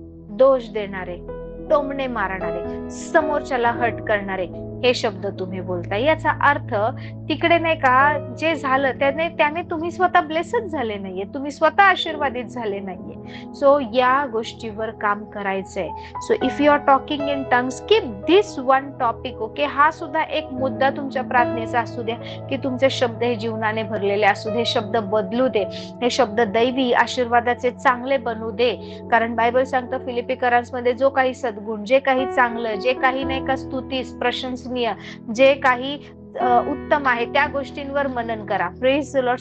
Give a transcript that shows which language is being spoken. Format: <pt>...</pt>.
<mr>दोष देणारे, टोमणे मारणारे, समोरच्याला हर्ट करणारे हे शब्द तुम्ही बोलताय. याचा अर्थ तिकडे नाही का जे झालं त्याने तुम्ही स्वतः ब्लेसच झाले नाहीये, तुम्ही स्वतः आशीर्वादित झाले नाहीये. सो या गोष्टीवर काम करायचंय.</mr> <en>So if you are talking in tongues, keep this one topic.</en> <mr>Okay, हा सुद्धा एक मुद्दा तुमच्या प्रार्थनेचा असू द्या की तुमचे शब्द हे जीवनाने भरलेले असू दे, शब्द बदलू दे, हे शब्द दैवी आशीर्वादाचे चांगले बनू दे. कारण बायबल सांगतं फिलिपिकरांमध्ये जो काही सद्गुण, जे काही चांगलं, जे काही नाही का स्तुतीस प्रशंसनीय, जे काही उत्तम आहे त्या गोष्टींवर मनन करा.</mr> <en>Praise the lord.</en>